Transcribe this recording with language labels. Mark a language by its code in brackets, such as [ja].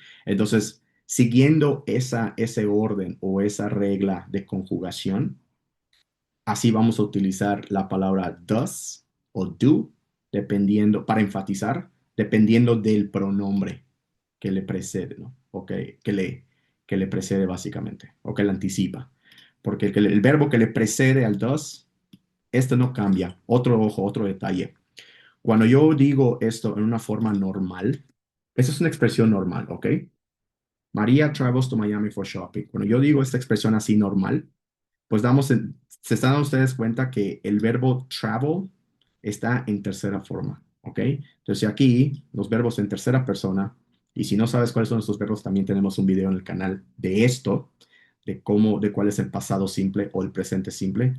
[es] Entonces, siguiendo ese orden o esa regla de conjugación, así vamos a utilizar la palabra does o do, dependiendo, para enfatizar, dependiendo del pronombre que le precede, ¿no? O que le precede básicamente, o que le anticipa. Porque el verbo que le precede al does, este no cambia. Otro ojo, otro detalle. Cuando yo digo esto en una forma normal, esa es una expresión normal, ¿ok? [en] María travels to Miami for shopping. [es] Cuando yo digo esta expresión así normal, pues se están dando ustedes cuenta que el verbo travel está en tercera forma, ¿ok? Entonces aquí los verbos en tercera persona, y si no sabes cuáles son estos verbos, también tenemos un video en el canal de esto, de cuál es el pasado simple o el presente simple.